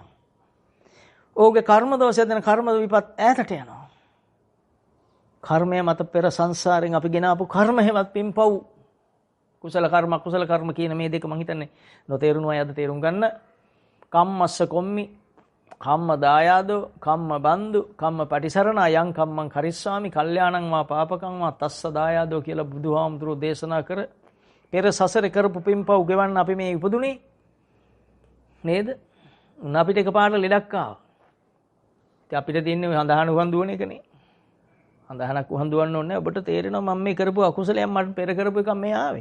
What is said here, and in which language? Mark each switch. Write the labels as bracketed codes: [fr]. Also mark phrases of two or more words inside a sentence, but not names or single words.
[si] ඔහුගේ කර්ම දෝෂය දෙන කර්ම විපත් ඈතට යනවා. කර්මය මත පෙර සංසාරෙන් අපි ගෙන ආපු කර්ම හැවත් පින්පව් කුසල කර්ම අකුසල කර්ම කියන මේ දෙක මම හිතන්නේ නොතේරුණු අය අද තේරුම් ගන්න. [pi] කම්මස්ස කොම්මි කම්ම දායාදෝ කම්ම බන්දු කම්ම පටිසරණ යං කම්මං කරිස්සාමි කල්යාණං වා පාපකං වා තස්ස දායාදෝ [si] කියලා බුදුහාමුදුරුවෝ දේශනා කර පෙර සසරේ කරපු පින්පව් ගෙවන්න අපි මේ ඉපදුනේ නේද? අපිට එකපාරට ලෙඩක් ආවා. ඉතින් අපිට තියෙන්නේ හඳහන උහන් දුවන එකනේ. හඳහනක් උහන් දුවන්න ඕනේ. ඔබට තේරෙනවා මම මේ කරපු අකුසලයන් මට පෙර කරපු එක මේ ආවේ.